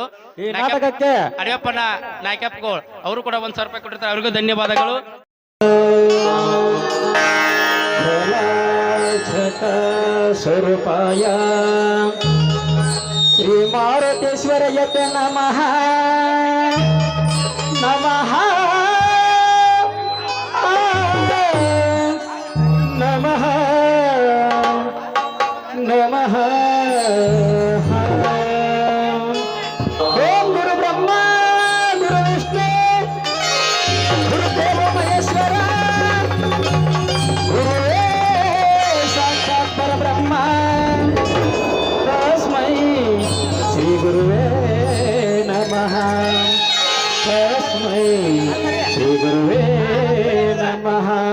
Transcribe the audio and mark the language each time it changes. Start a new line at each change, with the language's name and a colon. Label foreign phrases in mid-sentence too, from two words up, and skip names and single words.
Kannada: ಈ ನಾಟಕಕ್ಕೆ ಅಡಿಯಪ್ಪನ ನಾಯಕಪ್ಗೋಳ್ ಅವರು ಕೂಡ 1,000 ರೂಪಾಯಿ ಕೊಟ್ಟಿರ್ತಾರೆ. ಅವರಿಗೂ ಧನ್ಯವಾದಗಳು.
Sanskrit: ಸ್ವರೂಪಾಯ ಶ್ರೀ ಮಾರುತೇಶ್ವರಯ್ಯತೆ ನಮಃ ನಮಃ ನಮಃ ನಮಃ. ಓಂ ಗುರು ಬ್ರಹ್ಮ ಗುರು ವಿಷ್ಣು ಗುರುದೇವ ಮಹೇಶ್ವರ ಗುರುವೇ ಸಾಕ್ಷಾತ್ ಪರಬ್ರಹ್ಮ ತಸ್ಮೈ ಶ್ರೀ ಗುರುವೇ ನಮಃ ತಸ್ಮೈ ಶ್ರೀ ಗುರುವೇ ನಮಃ.